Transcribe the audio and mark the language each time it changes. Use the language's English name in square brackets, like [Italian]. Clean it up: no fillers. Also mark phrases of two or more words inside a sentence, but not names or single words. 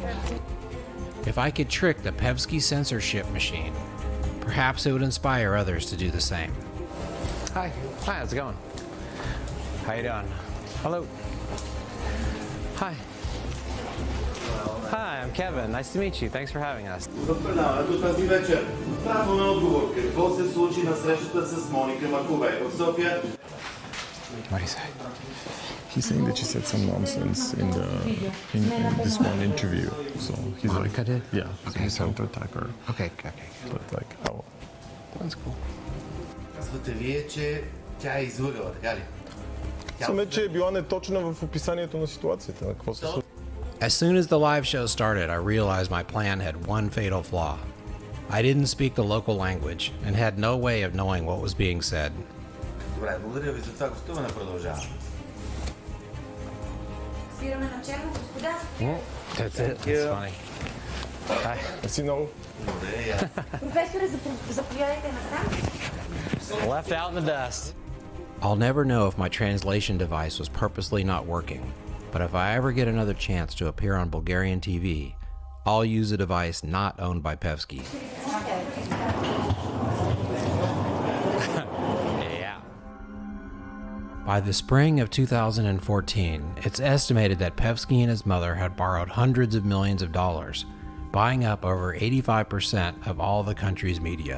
[English] If I could trick the Pevsky censorship machine, perhaps it would inspire others to do the same. Hi, how's it going? How you doing? Hello. Hi. Hi, I'm Kevin. Nice to meet you. Thanks for having us. [Bulgarian] Ето тази вечер. Право на отговор. Какво се случи на срещата с Моника Маковей в София? [English] What do you say? He's saying that she said some nonsense in this one interview. So he's Monica did? Yeah. So he's trying to attack her. Okay. But like, oh, that's cool. [Bulgarian] Казвате вие, че тя е излъгала, така ли? Саме, че е била неточна в описанието на ситуацията. Какво се случва? [English] As soon as the live show started, I realized my plan had one fatal flaw. I didn't speak the local language and had no way of knowing what was being said. [Bulgarian] Добре, благодаря ви за това гостуване. Продължаваме. Свираме на черно, господа. [English] That's it. That's funny. Hi. As you know. [Bulgarian] Професоре, заповядайте насам. [English] Left out in the dust. I'll never know if my translation device was purposely not working, but if I ever get another chance to appear on Bulgarian TV, I'll use a device not owned by Pevsky. By the spring of 2014, it's estimated that Pevsky and his mother had borrowed hundreds of millions of dollars, buying up over 85% of all the country's media.